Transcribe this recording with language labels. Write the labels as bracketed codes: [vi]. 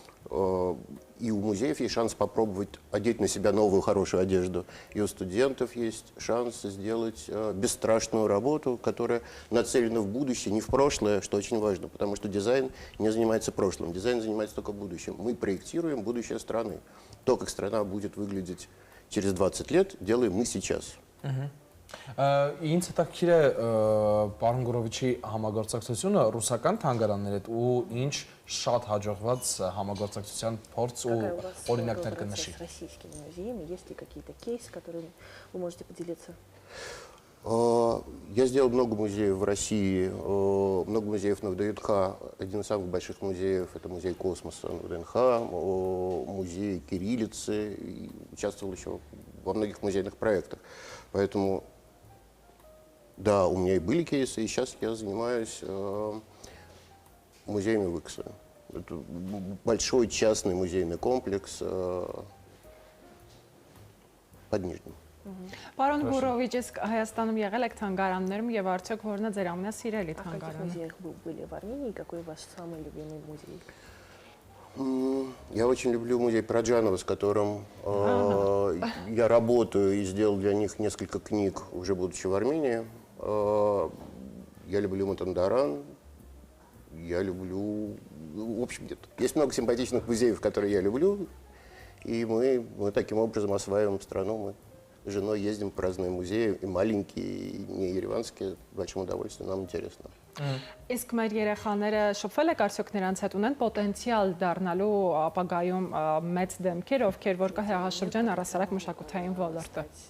[ru] и у музеев есть шанс попробовать одеть на себя новую хорошую одежду, и у студентов есть шанс сделать бесстрашную работу, которая нацелена в будущее, не в прошлое, что очень важно, потому что дизайн не занимается прошлым, дизайн занимается только будущим. Мы проектируем будущее страны. То, как страна будет выглядеть через 20 лет, делаем мы сейчас. [hy] Ինձ հետաքրքիր է պարոն Գորովիչի համագործակցությունը ռուսական թանգարանների հետ ու ինչ շատ հաջողված համագործակցության փորձ ու օրինակներ կնշի։ [ru] С российскими музеями есть ли какие-то кейсы, которыми вы можете поделиться? Я сделал много музеев в России, много музеев на ВДНХ. Один из самых больших музеев – это музей космоса на ВДНХ, музей кириллицы. И участвовал еще во многих музейных проектах. Поэтому, да, у меня и были кейсы, и сейчас я занимаюсь музеями Выкса. Это большой частный музейный комплекс под Нижним. [hy] Պարոն Գուրովիչ, իսկ Հայաստանում եղել եք թանգարաններում եւ արդյոք որն է ձեր ամենասիրելի [ru] В каких [hy] թանգարանը։ [ru] музеях вы были в Армении и какой ваш самый любимый музей? Я очень люблю музей Параджанова, с которым я работаю и сделал для них несколько книг, уже будучи в Армении. Я люблю Матандаран, я люблю... В общем, есть много симпатичных музеев, которые я люблю, и мы таким образом осваиваем страну. Мы с женой ездим по разным музеям, и маленькие, и не ереванские, с большим удовольствием, нам интересно. [hy] Իսկ մեր երեխաները շփվել եք արդյոք նրանց հետ ունեն պոտենցիալ դառնալու ապագայում մեծ դեմքեր, ովքեր որ կա հեղաշրջան առասարակ մշակութային ոլորտը։